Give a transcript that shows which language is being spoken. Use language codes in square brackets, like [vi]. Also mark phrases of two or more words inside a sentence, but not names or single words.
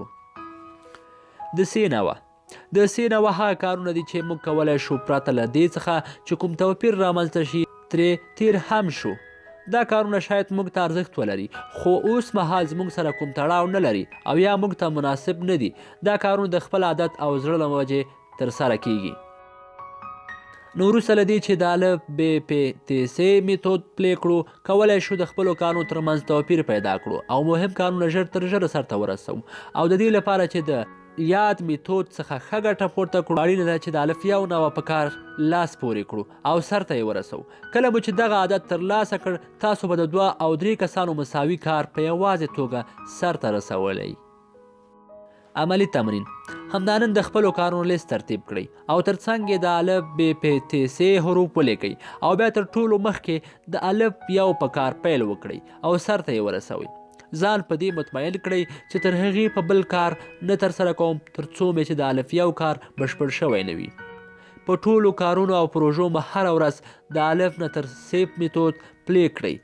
[ps] د س نوع هغه کارونه دي چې موږ کولی شو پرته له دې څخه چې کوم توپیر رامنځته شي ترې تیر هم شو. دا کارونه شاید موږ ته ارزښت ولري، خو اوس مهال زموږ سره کوم تړاو نه لري او یا موږ ته مناسب نه دي. دا کارونه د خپل عادت او زړه له وجې ترسره کیږي. نو وروسته له دې چې د الف ب پ ت س میتود پلی کړو، کولی شو د خپلو کارونو ترمنځ توپیر پیدا کړو او مهم کارونه ژر تر ژره سرته ورسوو. او د دې لپاره چې د یاد میتود څخه ښه ګټه پورته کړو، اړینه ده چې د الف یو نوع په کار لاس پورې کړو او سرته یې ورسوو. کله مو چې دغه عادت ترلاسه کړ، تاسو به د 2 او 3 کسانو مساوي کار په یوازې توګه سرته رسولی. عملی تمرین: همدا نن د خپلو کارونو لیست ترتیب کړئ او ترڅنګ یې د الف ب پ ت س حروف ولیکئ، او بیا تر ټولو مخکې د الف یو په کار پیل وکړئ او سرته یې ورسوئ. ځان په دې مطمئن کړئ چې تر هغې په بل کار نه ترسره کوم تر څو مې چې د الف یو کار بشپړ شوی نه وي. په ټولو کارونو او پروژو مو هره ورځ د الف نه تر س میتود پلی کړئ.